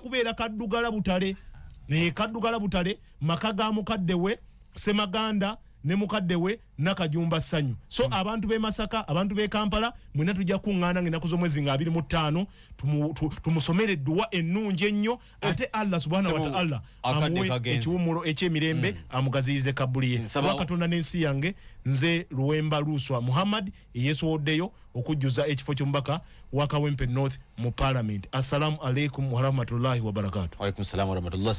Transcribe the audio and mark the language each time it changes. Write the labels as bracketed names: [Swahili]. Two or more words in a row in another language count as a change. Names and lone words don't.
[Ganda] kubeera kaddugala butale ne kaddugala butale maka ga mukadde we Semaganda ne mukadde we Nakajumba Ssanyu so abantu b'e Masaka abantu b'e Kampala mwena tujja kuŋŋaana ng'ennaku z'omwezi nga 25 tumusomere edduwa ennungi ennyo ate [Arabic] الله سبحانه وتعالى [Ganda] amuwe ekiwummulo eky'emirembe amugaziyize kabbuli ye Katonda n'ensi yange nze Luwemba Luswa Muhammad eyeesowoddeyo okujjuza ekifo ky'omubaka wa Kawempe North mu parliament. [Arabic] السلام عليكم ورحمة الله وبركاته. وعليكم السلام ورحمة الله.